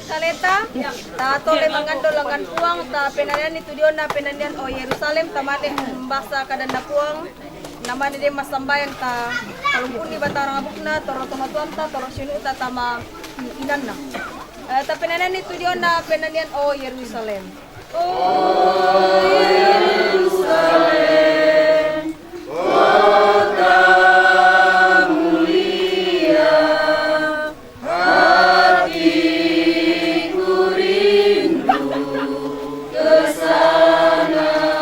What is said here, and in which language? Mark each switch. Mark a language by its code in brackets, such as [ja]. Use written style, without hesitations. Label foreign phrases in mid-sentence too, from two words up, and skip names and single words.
[sda] neta, ta tole mangando langan puang, ta penanian itu dia na penanian o Yerusalem, tamane mbasa kadan na puang, namanya dia masambayang ta kalungkun di batarang abukna, toro tomatuan ta, toro sinu ta tama inan na. Ta penanian itu dia na penanian o Yerusalem. [id] O Yerusalem, kota mulia, hatiku rindu ke sana.